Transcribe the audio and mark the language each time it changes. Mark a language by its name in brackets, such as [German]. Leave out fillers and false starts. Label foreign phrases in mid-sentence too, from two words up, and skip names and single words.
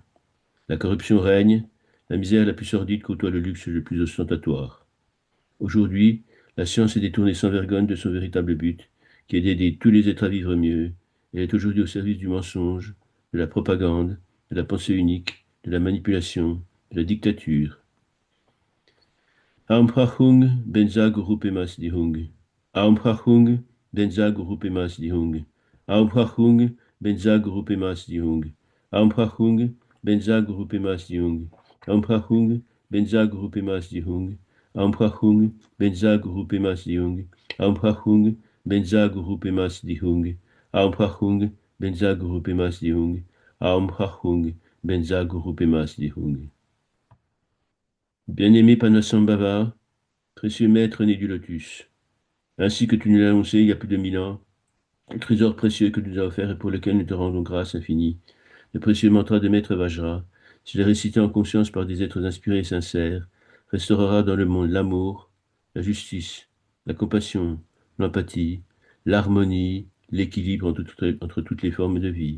[French] La corruption règne, la misère la plus sordide côtoie le luxe le plus ostentatoire. Aujourd'hui, la science est détournée sans vergogne de son véritable but, qui est d'aider tous les êtres à vivre mieux. Elle est aujourd'hui au service du mensonge, de la propagande, de la pensée unique, de la manipulation, de la dictature. [Sanskrit] Aum Prachung Benza Guru Pemas Dihung. Aum Prachung Benza Guru Pemas Dihung. Aum Prachung Benza Guru Pema Siddhihung. Aum Prachung, Benza Guru Pema Siddhihung. Aum Prachung, Benza Guru Pema Siddhihung. Aum Prachung, Benza Guru Pema Siddhihung. Aum Prachung, Benza Guru Pema Siddhihung. Aum Prachung, Benza Guru Pema Siddhihung. Aum Prachung, Benza Guru Pema Siddhihung. [French] Bien-aimé Padmasambhava, précieux maître né du lotus, ainsi que tu nous l'as annoncé il y a plus de 1000 ans, le trésor précieux que tu nous as offert et pour lequel nous te rendons grâce infinie, le précieux mantra de Maître Vajra, s'il est récité en conscience par des êtres inspirés et sincères, restaurera dans le monde l'amour, la justice, la compassion, l'empathie, l'harmonie, l'équilibre entre toutes les formes de vie.